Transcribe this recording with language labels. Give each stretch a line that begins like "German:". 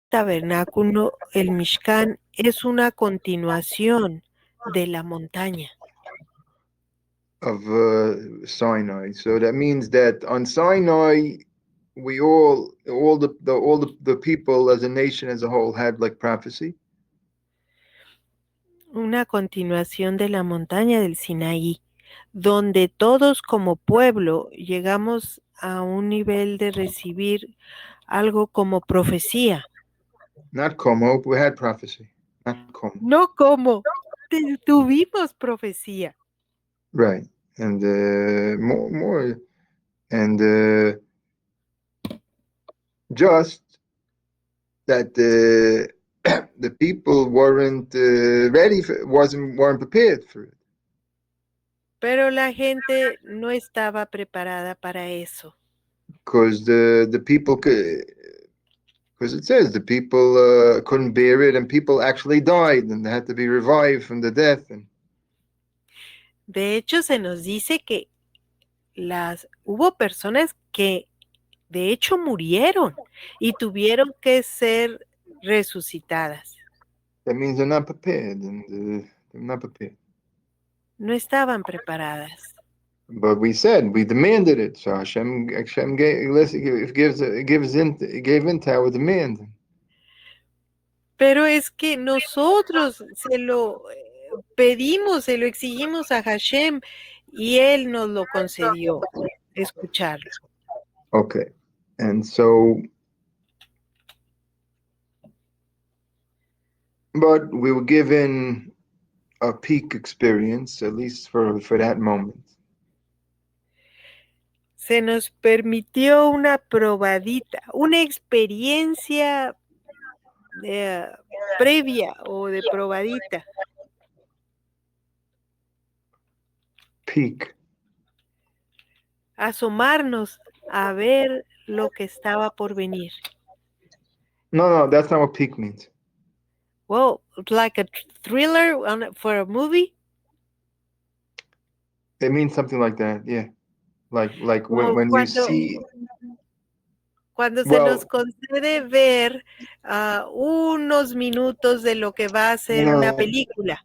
Spanish: tabernáculo, el Mishkan, es una continuación de la montaña.
English: Of Sinai. So that means that on Sinai, we all the people as a nation as a whole had like prophecy.
Spanish: Una continuación de la montaña del Sinaí, donde todos como pueblo llegamos a un nivel de recibir algo como profecía.
English: Not como, we had prophecy. Not como.
Spanish: No como, tuvimos profecía.
English: Right. And more and just that the people weren't ready weren't prepared for it.
Spanish: Pero la gente no estaba preparada para eso.
English: Because the people could, because it says the people couldn't bear it, and people actually died, and they had to be revived from the death. And
Spanish: De hecho, se nos dice que hubo personas que de hecho murieron y tuvieron que ser resucitadas.
English: that means they're not prepared, and they're not prepared.
Spanish: No estaban preparadas.
English: But we said we demanded it, so Hashem gave in to our demand.
Spanish: Pero es que nosotros se lo pedimos, se lo exigimos a Hashem y Él nos lo concedió, escucharlo.
English: Okay, and so, but we were given a peak experience, at least for that moment.
Spanish: Se nos permitió una probadita, una experiencia previa o de probadita.
English: Peak.
Spanish: Asomarnos a ver lo que estaba por venir.
English: No, that's not what peak means. Well, like a thriller for a movie. It means something like that, yeah. Like when you see.
Spanish: Cuando se nos concede ver unos minutos de lo que va a ser una película.